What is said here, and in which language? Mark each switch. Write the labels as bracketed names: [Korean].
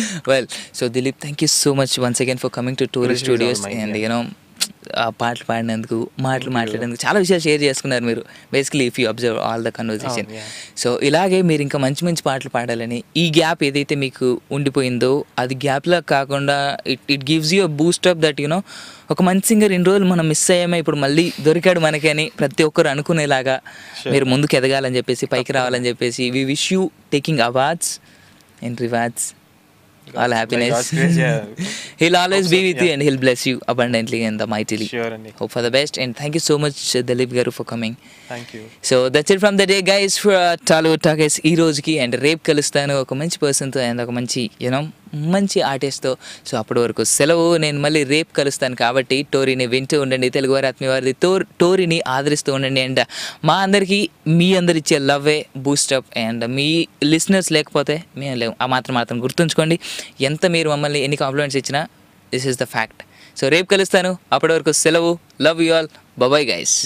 [English] Well, so Dilip, thank you so much once again for coming to Tourist Studios, and [Telugu] పాటలు పాడినందుకు, మాట్లాడేందుకు చాలా విషయాలు share చేసుకున్నారు మీరు. [English] Basically if you observe all the conversation. [Telugu] So ఇలాగే మీరు ఇంకా మంచి మంచి పాటలు పాడాలని, ఈ గ్యాప్ ఏదైతే మీకు ఉండిపోయిందో అది గ్యాప్లా కాకుండా [English] it gives you a boost up that [Telugu] ఒక మంచి సింగర్ ఇన్ని రోజులు మనం మిస్ అయ్యామే, ఇప్పుడు మళ్ళీ దొరికాడు మనకి అని ప్రతి ఒక్కరు అనుకునేలాగా మీరు ముందుకు ఎదగాలని చెప్పేసి, పైకి రావాలని చెప్పేసి, [English] We wish you taking awards and rewards, all happiness. He'll always be with you and he'll bless you abundantly and mightily. Sure. Hope for the best, and thank you so much Dilip garu for coming. Thank you. So that's it from the day guys for Tollywood Talkers [Telugu] ee rojiki, [English] and [Telugu] రేపు కలుస్తాను ఒక మంచి person తో [English] and [Telugu] ఒక మంచి మంచి artist తో. So అప్పటి వరకు సెలవు. నేను మళ్ళీ రేపు కలుస్తాను కాబట్టి టోరీని వింటూ ఉండండి. తెలుగు వారి ఆత్మీయ వారిది టోరీని ఆదరిస్తూ ఉండండి. అండ్ మా అందరికీ మీ అందరిచ్చే లవ్వే బూస్టప్, అండ్ మీ లిసనర్స్ లేకపోతే మేము లేవు. ఆ మాత్రం గుర్తుంచుకోండి. ఎంత మీరు మమ్మల్ని ఎన్ని కాంప్లిమెంట్స్ ఇచ్చినా [English] This is the fact. [Telugu] So రేపు కలుస్తాను. అప్పటి వరకు సెలవు. [English] Love you all. Bye guys.